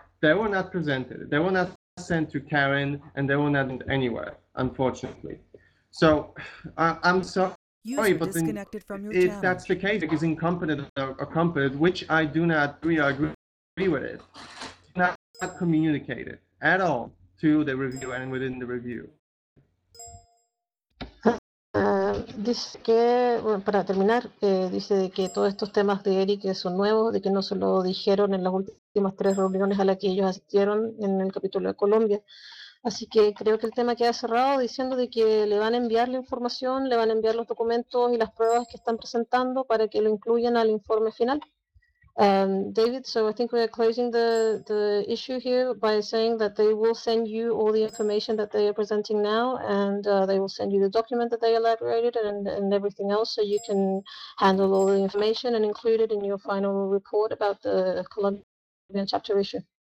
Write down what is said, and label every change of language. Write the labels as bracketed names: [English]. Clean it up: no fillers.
[English] They were not presented. They were not sent to Karen and they were not anywhere, unfortunately. So I'm so If that's the case, it's incompetent or competent, which I do not agree with it. Not communicated at all to the review and within the review. [Spanish] Dice que, bueno, para terminar, dice de que todos estos temas de Eric son nuevos, de que no se lo dijeron en las últimas tres reuniones a las que ellos asistieron en el capítulo de Colombia. Así que creo que el tema queda cerrado diciendo de que le van a enviar la información, le van a enviar los documentos y las pruebas que están presentando para que lo incluyan al informe final. [English] David, so I think we are closing the issue here by saying that they will send you all the information that they are presenting now, and they will send you the document that they elaborated and everything else, so you can handle all the information and include it in your final report about the Colombian chapter issue.